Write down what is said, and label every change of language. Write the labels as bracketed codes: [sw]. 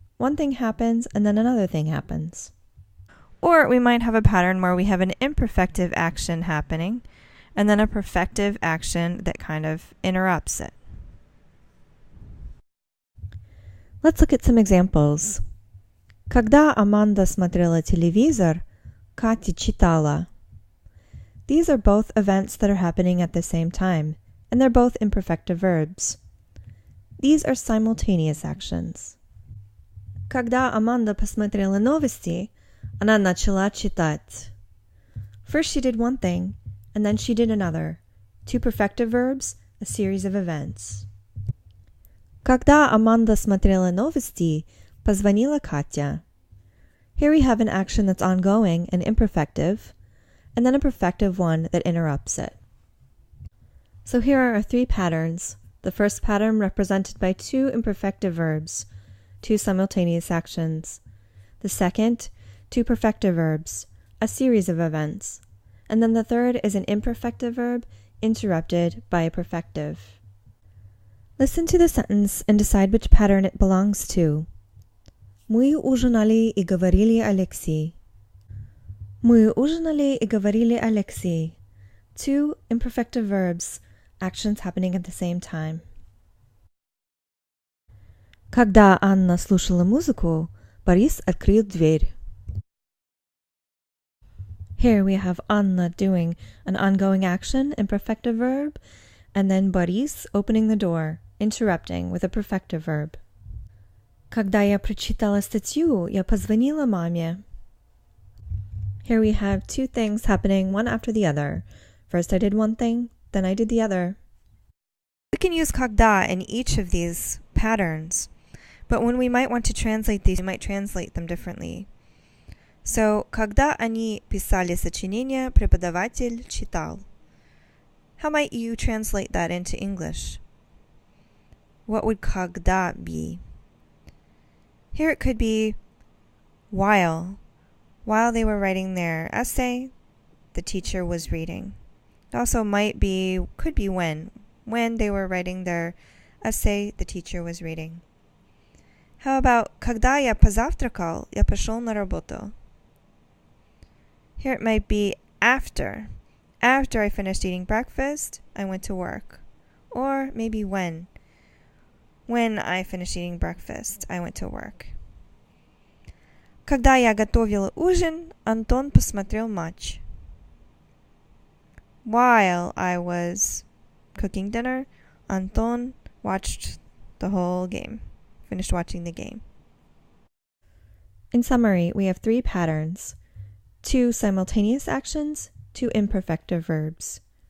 [en] One thing happens and then another thing happens. Or we might have a pattern where we have an imperfective action happening and then a perfective action that kind of interrupts it. Let's look at some examples. [ru] Когда Аманда смотрела телевизор, Катя читала. [en] These are both events that are happening at the same time, and they're both imperfective verbs. These are simultaneous actions. [ru] Когда Аманда посмотрела новости, она начала читать. [en] First she did one thing, and then she did another. Two perfective verbs, a series of events. [ru] Когда Аманда смотрела новости, позвонила Катя. [en] Here we have an action that's ongoing and imperfective, and then a perfective one that interrupts it. So here are our three patterns. The first pattern represented by two imperfective verbs, two simultaneous actions. The second, two perfective verbs, a series of events. And then the third is an imperfective verb interrupted by a perfective. Listen to the sentence and decide which pattern it belongs to. [ru] Мы ужинали и говорили Алексей. Мы ужинали и говорили Алексей. [en] Two imperfective verbs, actions happening at the same time. [ru] Когда Анна слушала музыку, Борис открыл дверь. [en] Here we have Anna doing an ongoing action, imperfective verb, and then Борис opening the door, interrupting with a perfective verb. [ru] Когда я прочитала статью, я позвонила маме. [en] Here we have two things happening one after the other. First I did one thing, then I did the other. We can use когда in each of these patterns, but when we might want to translate these, we might translate them differently. [ru] So, когда они писали сочинение, преподаватель читал. [en] How might you translate that into English? What would когда be? Here it could be while they were writing their essay, the teacher was reading. It also could be when they were writing their essay, the teacher was reading. How about [ru] когда я позавтракал, я пошел на работу? [en] Here it might be after. After I finished eating breakfast, I went to work. Or maybe when. When I finished eating breakfast, I went to work. [ru] Когда я готовила ужин, Антон посмотрел матч. [en] While I was cooking dinner, Anton watched the whole game. Finished watching the game. In summary, we have three patterns. Two simultaneous actions, two imperfective verbs.